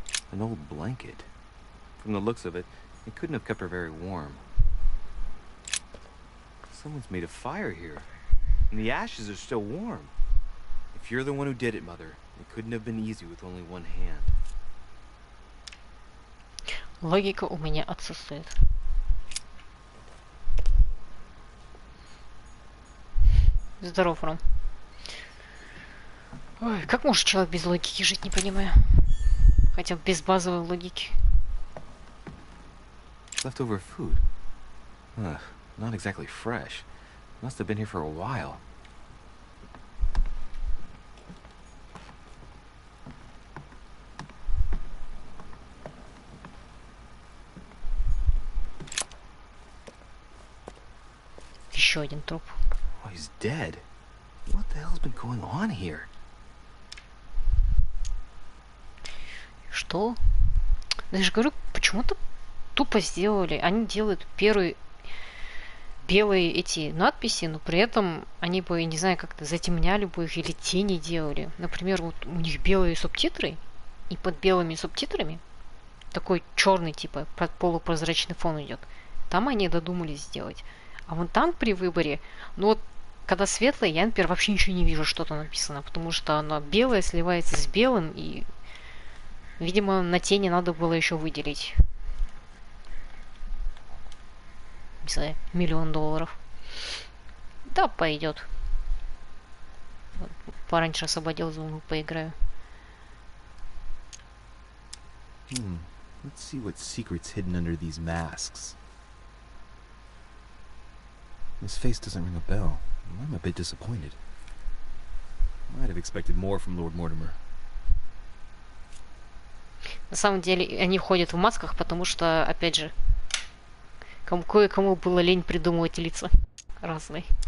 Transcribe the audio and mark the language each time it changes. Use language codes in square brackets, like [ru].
[en] An old blanket. From the looks of it, it couldn't have kept her very warm. Someone's made a fire here, and the ashes are still warm. If you're the one who did it, Mother, it couldn't have been easy with only one hand. [ru] Логика у меня отсутствует. Здоров, Ром. Ой, как может человек без логики жить, не понимаю. Хотя бы без базовой логики. [en] Leftover food. Ugh, not exactly fresh. Must have been here for a while. [ru] Еще один труп. [en] Oh, he's dead. What the hell's been going on here? [ru] Что? Я же говорю, почему-то тупо сделали. Они делают первые белые эти надписи, но при этом они бы, не знаю, как-то затемняли бы их или тени делали. Например, вот у них белые субтитры, и под белыми субтитрами такой черный, типа, полупрозрачный фон идет. Там они додумались сделать. А вон там при выборе, ну вот, когда светлое, я, например, вообще ничего не вижу, что там написано, потому что оно белое сливается с белым, и, видимо, на тени надо было еще выделить, не знаю, $1 миллион. Да, пойдет. Пораньше освободил зону, поиграю. [en] Let's see what secret's hidden under these masks. His face doesn't ring a bell. I'm a bit disappointed. Might have expected more from Lord Mortimer. [ru] На самом деле, они ходят в масках, потому что, опять же, кое-кому было лень придумывать лица разные.